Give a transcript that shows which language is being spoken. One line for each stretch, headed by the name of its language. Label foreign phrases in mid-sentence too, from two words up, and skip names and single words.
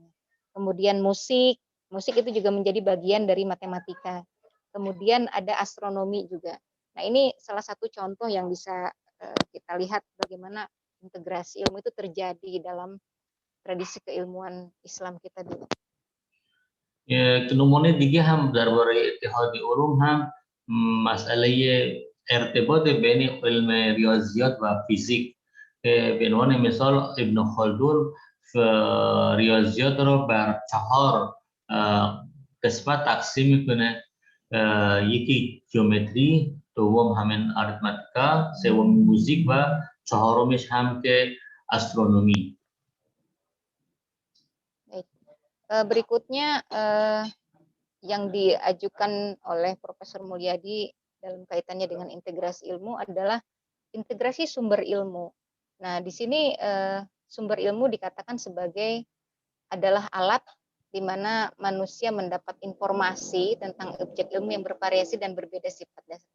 Indonesian: Kemudian musik itu juga menjadi bagian dari matematika. Kemudian ada astronomi juga. Nah, ini salah satu contoh yang bisa kita lihat bagaimana integrasi ilmu itu terjadi dalam tradisi keilmuan Islam kita dulu.
Persian: نمونه دیگه هم درباره اتحاد علوم هم مسئله ارتباط بین علم ریاضیات و فیزیک. به عنوان مثال ابن خلدون ریاضیات رو بر 4 قسمت تقسیم میکنه. یکی جیومتری، دوم همین آریتمتیکا، سوم موزیک و چهارمش هم که استرونومی.
Indonesian: Berikutnya yang diajukan oleh Profesor Mulyadi dalam kaitannya dengan integrasi ilmu adalah integrasi sumber ilmu. Nah, di sini sumber ilmu dikatakan sebagai adalah alat di mana manusia mendapat informasi tentang objek ilmu yang bervariasi dan berbeda sifat dasar.